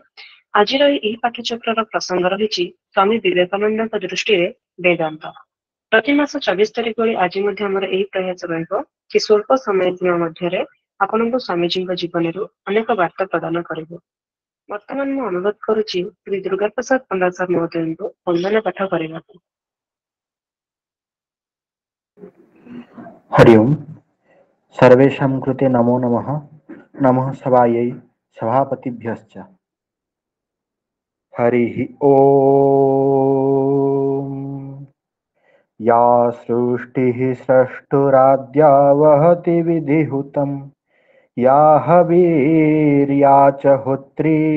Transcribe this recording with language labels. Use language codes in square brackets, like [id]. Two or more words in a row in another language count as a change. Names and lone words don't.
[or] ଆଜିର ଏହି ପାଠଚକ୍ରର ପ୍ରସଙ୍ଗ ରହିଛି ସ୍ୱାମୀ ବିବେକାନନ୍ଦଙ୍କ ଦୃଷ୍ଟିରେ ବେଦାନ୍ତ। ପ୍ରତି ମାସ 24 ତାରିଖ ଭଳି ଆଜି ମଧ୍ୟ ଆମର ଏହି ପ୍ରୟାସ ରହିବ କି ସ୍ୱଳ୍ପ ସମୟ ମଧ୍ୟରେ ଆପଣଙ୍କୁ ସ୍ୱାମୀଜୀଙ୍କ ଜୀବନରୁ ଅନେକ ବାର୍ତ୍ତା ପ୍ରଦାନ କରିବୁ। ବର୍ତ୍ତମାନ ମୁଁ ଅନୁରୋଧ କରୁଛି ଶ୍ରୀ ଦୁର୍ଗା ପ୍ରସାଦ ପଣ୍ଡା ସାର୍ ମହୋଦୟଙ୍କୁ ବନ୍ଦନା ପାଠ କରିବାକୁ। [sa] हरि ओम सर्वेषां कृते नमो नमः। नमः सभायै सभापतिभ्यश्च। हरिः ओम। या सृष्टिः स्रष्टुराद्या वहति विधिहुतं या हवीर्या च होत्री